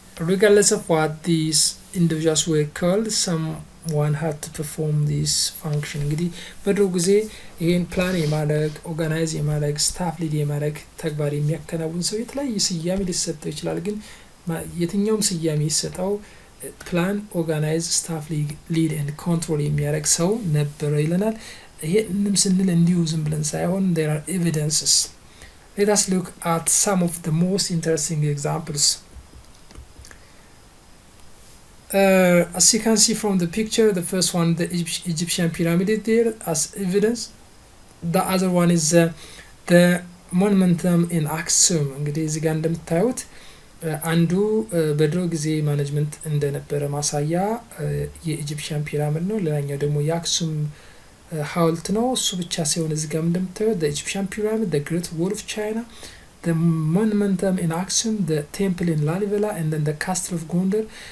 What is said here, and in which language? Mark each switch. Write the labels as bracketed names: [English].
[English] regardless of what these individuals were called someone had to perform this function [Amharic] እንግዲህ በድሮ ጊዜ ይሄን ፕላን የማድረግ ኦርጋናይዝ የማድረግ ስታፍ ሊድ የማድረግ ተግባር የሚያከናውን ሰው የተለያየ ስያሜ ሊሰጠው ይችላል ግን የትኛውም ስያሜ ይሰጠው ፕላን ኦርጋናይዝ ስታፍ ሊድ ኤንድ ኮንትሮል የሚያደርግ ሰው ነበር ይለናል ይሄንም ስንል እንዲሁ ዝም ብለን ሳይሆን [English] there are evidences. Let us look at some of the most interesting examples. As you can see from the picture, the first one, the Egyptian pyramid is there as evidence. The other one is the monumentum in Aksum. [Amharic] እንግዲህ እዚህ ጋር እንደምታዩት አንዱ በድሮ ጊዜ ማኔጅመንት እንደነበረ ማሳያ የኢጂፕሽያን ፒራሚድ ነው ሌላኛው ደግሞ የአክሱም ሐውልት ነው እሱ ብቻ ሳይሆን እዚህ ጋር እንደምታዩት [English] the Egyptian pyramid, the Great Wall of China, the monumentum in Aksum, the temple in Lalibela, and then the castle of Gondar.